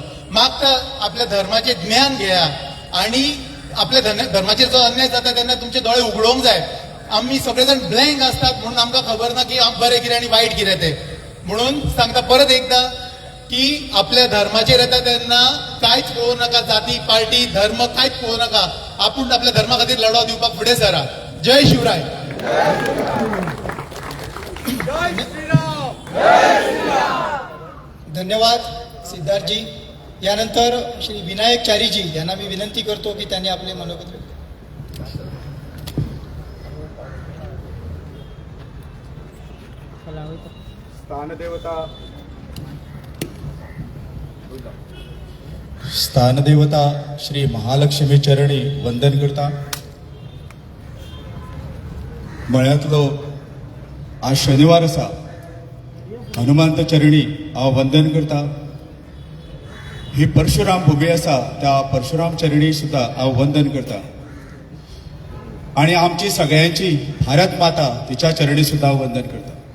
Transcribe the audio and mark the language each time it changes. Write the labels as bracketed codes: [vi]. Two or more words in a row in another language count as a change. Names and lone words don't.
[kok] मागता आपल्या धर्माचें ज्ञान घेया आणि आपल्या धर्माचेर जो अन्याय जाता तेन्ना तुमचे दोळे उगडोवंक जाय. आमी सगळे जाण ब्लँक आसतात म्हणून आमकां खबर ना की बरें कितें आनी वायट कितें तें. म्हणून सांगता परत एकदा की आपल्या धर्माचेर येता तेन्ना कांयच पळोवं नाका, जाती, पार्टी, धर्म कांयच पळोवं नाका. आपूण आपल्या धर्मा खातीर लढो दिवपाक फुडें सरा. जय शिवराय. धन्यवाद सिद्धार्थजी. [mr] यानंतर श्री विनायक चारीजी यांना मी विनंती करतो की त्यांनी आपले मनोगत [kok] स्थानदेवता श्री महालक्ष्मी चरणी वंदन करता. मळ्यांतलो आज शनिवार आसा, हनुमंत चरणी हांव वंदन करता. ही परशुराम भुमी आसा, त्या परशुराम चरणी सुद्धा हांव वंदन करता. आणि आमची सगळ्यांची भारत माता तिच्या चरणी सुद्धा वंदन करता.